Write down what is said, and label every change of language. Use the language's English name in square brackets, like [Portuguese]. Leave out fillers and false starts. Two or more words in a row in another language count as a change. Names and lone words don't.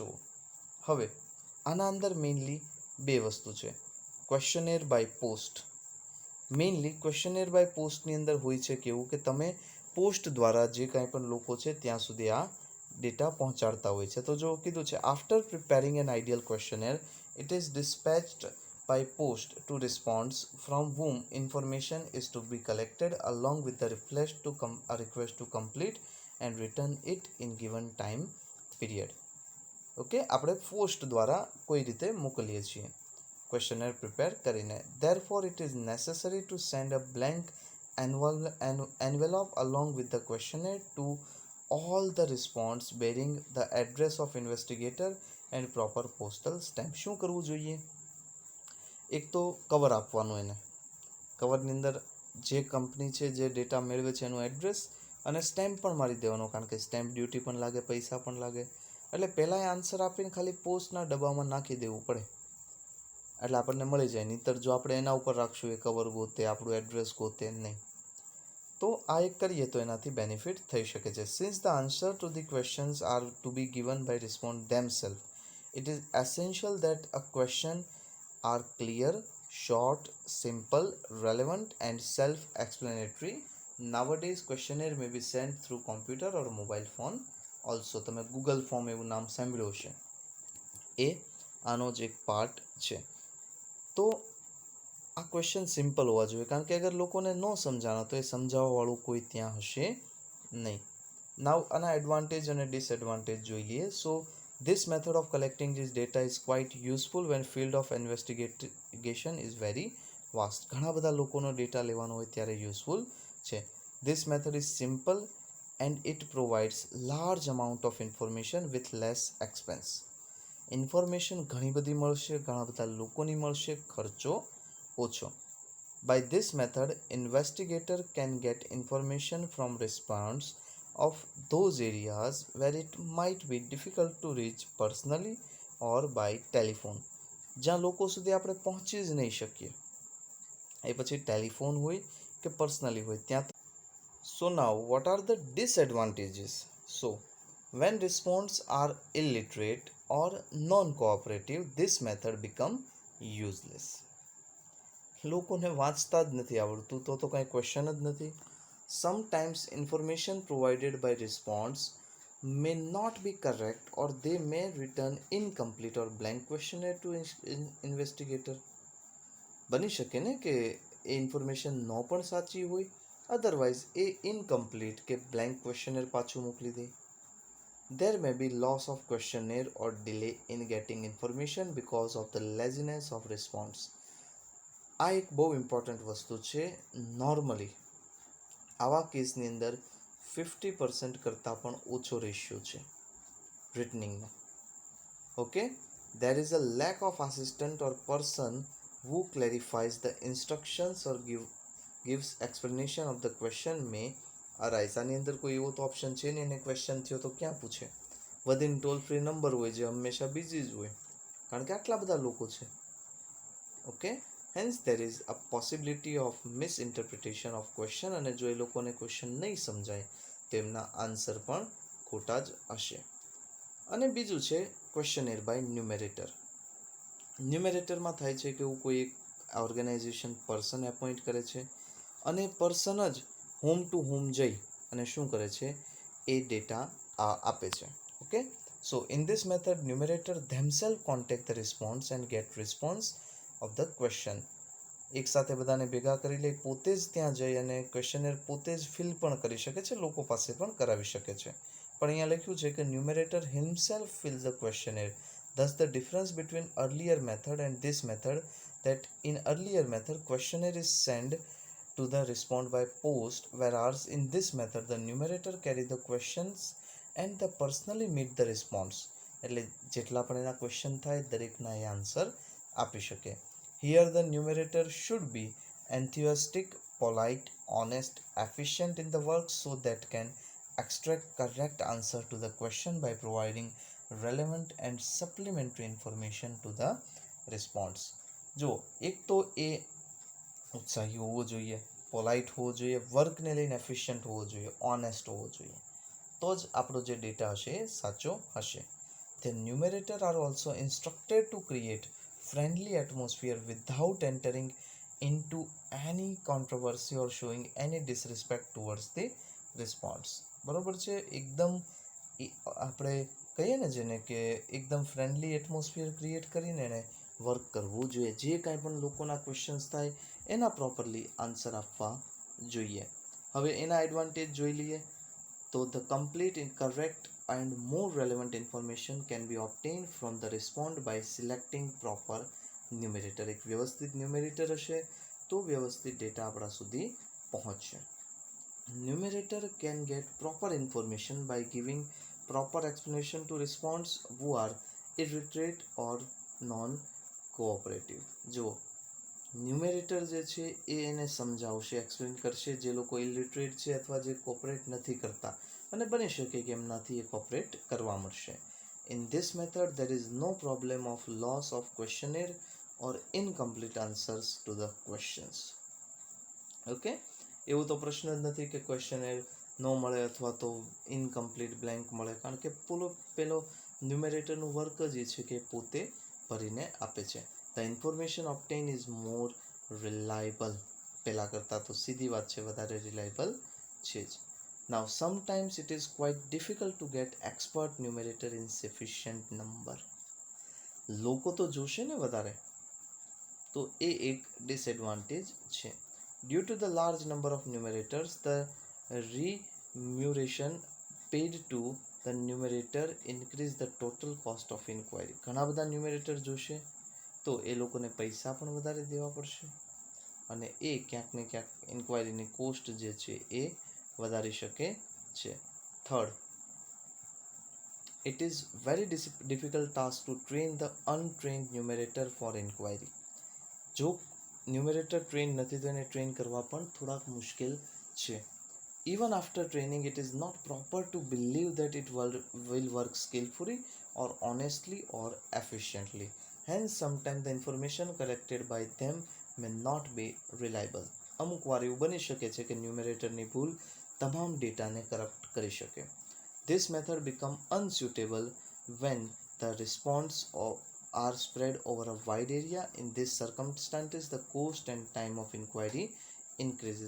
[Gujarati] હવે આના અંદર મેઇનલી બે વસ્તુ છે. [English] questionnaire by post. mainly questionnaire by postની [Gujarati] અંદર હોય છે કેવું કે તમે પોસ્ટ દ્વારા જે કાંઈ પણ લોકો છે ત્યાં સુધી આ ડેટા પહોંચાડતા હોય છે. તો જો કીધું છે [English] after preparing an ideal questionnaire it is dispatched by post to response from whom information is to be collected along with the request to complete and return it in given time period. [Gujarati] ઓકે, આપણે પોસ્ટ દ્વારા કોઈ રીતે મોકલીએ છીએ [English] questionnaire prepare [Gujarati] કરીને. [English] Therefore it is necessary to send a blank envelope along with the questionnaire to all the response bearing the address of investigator and proper postal stamp. [Gujarati] શું કરવું જોઈએ? એક તો કવર આપવાનું, એને કવરની અંદર જે કંપની છે જે ડેટા મેળવે છે એનું એડ્રેસ અને સ્ટેમ્પ પણ મારી દેવાનો, કારણ કે [English] stamp duty [Gujarati] પણ લાગે, પૈસા પણ લાગે. એટલે પહેલાં એ આન્સર આપીને ખાલી પોસ્ટના ડબ્બામાં નાખી દેવું પડે એટલે આપણને મળી જાય. નહીંતર જો આપણે એના ઉપર રાખશું એ કવર ગોતે, આપણું એડ્રેસ ગોતે નહીં. તો આ એક કરીએ તો એનાથી બેનિફિટ થઈ શકે છે. [English] since the answer to the questions are to be given by respond themself, it is essential that a question are clear, short, simple, relevant and self-explanatory. Nowadays questionnaire may be sent through computer or mobile phone also. [Gujarati] તમે ગૂગલ ફોર્મ એવું નામ સાંભળ્યું હશે, એ આનો જ એક પાર્ટ છે. તો આ [English] question simple [Gujarati] હોવા જોઈએ, કારણ કે અગર લોકોને ન સમજાણો તો એ સમજાવવાવાળું કોઈ ત્યાં હશે નહીં. નાવ આના એડવાન્ટેજ અને ડિસએડવાન્ટેજ જોઈ લઈએ. [English] સો This method of collecting this data is quite useful when field of investigation is very vast. [Gujarati] ઘણા બધા લોકોનો ડેટા લેવાનો હોય ત્યારે યુઝફુલ છે. [English] This method is simple and it provides large amount of information with less expense. [Gujarati] ઇન્ફોર્મેશન ઘણી બધી મળશે, ઘણા બધા લોકોની મળશે, ખર્ચો ઓછો. [English] By this method, investigator can get information from response of those areas where it might be difficult to reach personally or by telephone. [Gujarati] જ્યાં લોકો સુધી આપણે પહોંચી જ નહીં શકીએ, એ પછી ટેલિફોન હોય કે પર્સનલી હોય ત્યાં. [English] So now what are the disadvantages? So when response are illiterate or non-cooperative, this method become useless. [Gujarati] લોકોને વાંચતા જ નથી આવડતું તો કાંઈ ક્વેશ્ચન જ નથી. [English] Sometimes information provided by response may not be correct or they may return incomplete or blank questionnaire to investigator. [Gujarati] બની શકે ને કે એ ઇન્ફોર્મેશન ન પણ સાચી હોય, અધરવાઇઝ એ ઇનકમ્પ્લીટ કે [English] blank questionnaire [Gujarati] પાછું મોકલી દે. [English] There may be loss of questionnaire or delay in getting information because of the laziness of response. [Gujarati] આ એક બહુ ઇમ્પોર્ટન્ટ વસ્તુ છે. નોર્મલી આવા કેસની અંદર 50% કરતાં પણ ઓછો રેશિયો છે રિટનિંગનો. ઓકે, [English] there is a lack of assistant or person who clarifies the instructions or gives explanation of the question may arise. [Gujarati] આની અંદર કોઈ એવો તો ઓપ્શન છે ને, એને ક્વેશ્ચન થયો તો ક્યાં પૂછે? વિધિન [English] toll free number [Gujarati] હોય જે હંમેશા બિઝી જ હોય, કારણ કે આટલા બધા લોકો છે. [English] okay, hence there is a possibility of misinterpretation of question, [Gujarati] અને જો એ લોકોને ક્વેશ્ચન નહીં સમજાય તો એમના આન્સર પણ ખોટા જ હશે. અને બીજું છે [English] questionnaire by numerator. [Gujarati] ન્યુમેરેટરમાં થાય છે કે એવું કોઈ એક [English] organisation person appoint [Gujarati] કરે છે અને પર્સન જ [English] home to home [Gujarati] જઈ અને શું કરે છે, એ ડેટા આપે છે. [English] okay, so in this method numerator themself contact the response and get response of the question. [Gujarati] એકસાથે બધાને ભેગા કરી લઈ, પોતે જ ત્યાં જઈ અને ક્વેશ્ચનર પોતે જ ફિલ પણ કરી શકે છે, લોકો પાસે પણ કરાવી શકે છે. પણ અહીંયા લખ્યું છે કે [English] numerator himself fills the questionnaire. Thus the difference between earlier method and this method, that in earlier method questionnaire is sent to the respond by post, whereas in this method the numerator carry the questions and the personally meet the response. [Gujarati] એટલે જેટલા પણ એના ક્વેશ્ચન થાય દરેકના એ આન્સર આપી શકે. [English] Here the numerator should be enthusiastic, polite, honest, efficient in the work so that can extract correct answer to the question by providing relevant and supplementary information to the response. [Gujarati] જો એક તો એ ઉત્સાહી હોવો જોઈએ, પોલાઇટ હોવો જોઈએ, વર્કને લઈને એફિશિયન્ટ હોવો જોઈએ, ઓનેસ્ટ હોવો જોઈએ, તો જ આપણો જે ડેટા હશે એ સાચો હશે. [English] The numerator are also instructed to create friendly atmosphere without entering into any controversy or showing any disrespect towards the response. [Gujarati] બરોબર છે? એકદમ આપણે કહીએ ને જેને કે એકદમ [English] friendly atmosphere create [Gujarati] કરીને એને વર્ક કરવું જોઈએ. જે કાંઈ પણ લોકોના ક્વેશ્ચન્સ થાય એના પ્રોપરલી આન્સર આપવા જોઈએ. હવે એના એડવાન્ટેજ જોઈ લઈએ તો [English] the complete, correct and more relevant information can be obtained from the respond by selecting proper numerator. [Gujarati] એક વ્યવસ્થિત ન્યુમેરેટર હશે તો વ્યવસ્થિત ડેટા આપણા સુધી પહોંચશે. [English] Numerator can get proper information by giving proper explanation to response who are illiterate or non-cooperative. [Gujarati] જો ન્યુમેરેટર જે છે એ એને સમજાવશે, એક્સપ્લેન કરશે જે લોકો ઇલિટરેટ છે અથવા જે કોપરેટ નથી કરતા, અને બની શકે કે એમનાથી એ કોપરેટ કરવા મળશે. [English] In this method there is no problem of loss of questionnaire or incomplete answers to the questions. [Gujarati] ઓકે, એવું તો પ્રશ્ન જ નથી કે ક્વેશ્ચનર ન મળે અથવા તો [English] incomplete blank [Gujarati] મળે, કારણ કે પેલો ન્યુમેરેટરનું વર્ક જ એ છે કે પોતે ભરીને આપે છે. [English] the information obtain is more reliable. [Gujarati] પહેલાં કરતાં તો સીધી વાત છે, વધારે રિલાયબલ છે જ. [English] Now sometimes it is quite difficult to get expert numerator in sufficient number. [Gujarati] લોકો તો જોશે ને વધારે, તો એ એક ડિસએડવાન્ટેજ છે. [English] Due to the large number of numerators, the remuneration paid to the numerator increase the total cost of inquiry. [Gujarati] ઘણા બધા ન્યુમેરેટર જોશે તો એ લોકોને પૈસા પણ વધારે દેવા પડશે અને એ ક્યાંક ને ક્યાંક [English] inquiryની cost [Gujarati] જે છે એ વધારી શકે છે. [English] થર્ડ, it is very difficult task to train the untrained numerator for inquiry. [Gujarati] જો ન્યુમેરેટર ટ્રેન નથી તો એને ટ્રેન કરવા પણ થોડાક મુશ્કેલ છે. [English] Even after training, it is not proper to believe that it will work skillfully or honestly or efficiently. Hence, sometimes the information collected by them may not be reliable. [Gujarati] અમુક વાર એવું બની શકે છે કે ન્યુમેરેટરની ભૂલ તમામ ડેટાને કરપ્ટ કરી શકે. [English] This method become unsuitable when the response are spread over a wide area. In these circumstances, the cost and time of inquiry increases.